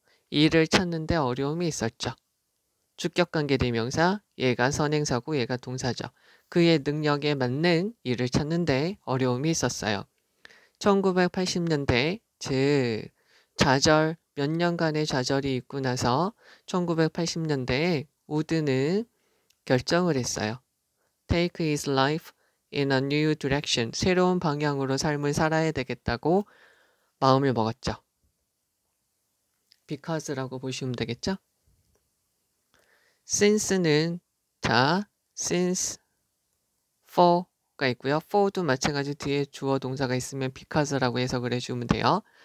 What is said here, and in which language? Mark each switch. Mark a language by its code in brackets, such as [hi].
[ko] 일을 찾는데 어려움이 있었죠. 주격관계 대명사, 얘가 선행사고 얘가 동사죠. 그의 능력에 맞는 일을 찾는데 어려움이 있었어요. 1980년대, 즉 좌절, 몇 년간의 좌절이 있고 나서 1980년대에 우드는 결정을 했어요. [en] Take his life in a new direction. [ko] 새로운 방향으로 삶을 살아야 되겠다고 마음을 먹었죠. because라고 보시면 되겠죠? since는 자, since, for가 있고요. for도 마찬가지로 뒤에 주어 동사가 있으면 because라고 해석을 해주면 돼요.